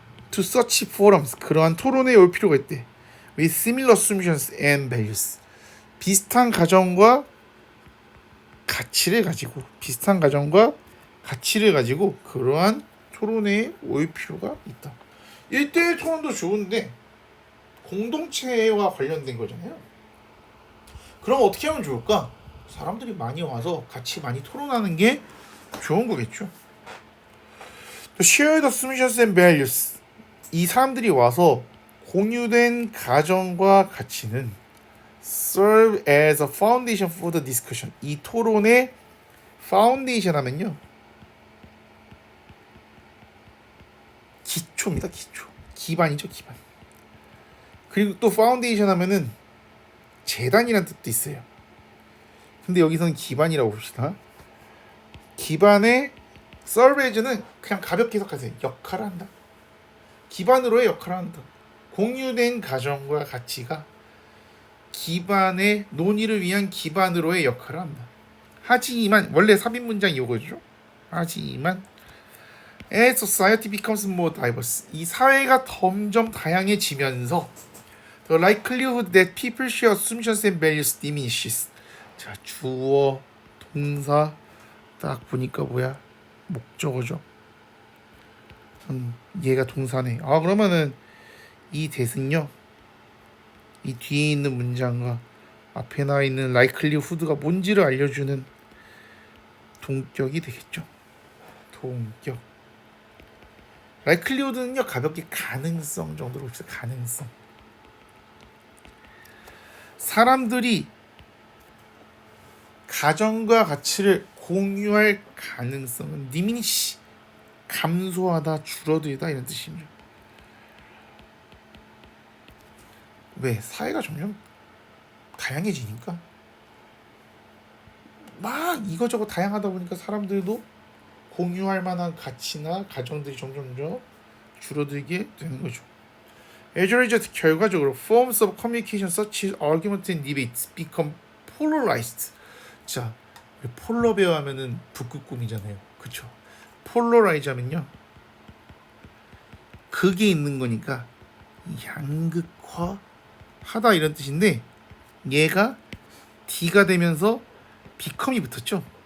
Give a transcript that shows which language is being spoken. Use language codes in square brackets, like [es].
[en] to such forums, [ko] 그러한 토론에 올 필요가 있대. [en] with similar assumptions and values, [ko] 비슷한 가정과 가치를 가지고, 비슷한 가정과 가치를 가지고 그러한 토론회에 올 필요가 있다. 1대1 토론도 좋은데 공동체와 관련된 거잖아요. 그럼 어떻게 하면 좋을까? 사람들이 많이 와서 같이 많이 토론하는 게 좋은 거겠죠. [en] 또 shared assumptions and values, [ko] 이 사람들이 와서 공유된 가정과 가치는 [en] serve as a foundation for the discussion, [ko] 이 토론의 [en] foundation [ko] 하면요, 기초입니다. 기초, 기반이죠, 기반. 그리고 또 foundation 하면은 재단이라는 뜻도 있어요. 근데 여기서는 기반이라고 봅시다. 기반의 serve as는 그냥 가볍게 해석하세요. 역할을 한다. 기반으로의 역할을 한다. 공유된 가정과 가치가 기반의 논의를 위한 기반으로의 역할을 한다. 하지만, 원래 삽입 문장 이거죠. 하지만 [en] as society becomes more diverse, [ko] 이 사회가 점점 다양해지면서 [en] The likelihood that people's assumptions and values diminishes. [ko] 자, 주어, 동사 딱 보니까 뭐야? 목적어죠. 얘가 동사네. 아, 그러면은 이 대신요. 이 뒤에 있는 문장과 앞에 나와 있는 likelihood가 뭔지를 알려주는 동격이 되겠죠. 동격. likelihood는요 가볍게 가능성 정도로 봅시다. 가능성. 사람들이 가정과 가치를 공유할 가능성은 diminish, 감소하다, 줄어들다 이런 뜻입니다. 왜? 사회가 점점 다양해지니까 막 이거저거 다양하다 보니까 사람들도 공유할 만한 가치나 가정들이 점점 줄어들게 되는 거죠. [en] As a result, [ko] 결과적으로 [en] forms of communication such as argument and debates become polarized. [ko] 자, 폴러 배우하면은 북극곰이잖아요. 그쵸? 폴러라이즈 하면요 극에 있는 거니까 양극화 하다 이런 뜻인데 얘가 D가 되면서 become이 붙었죠.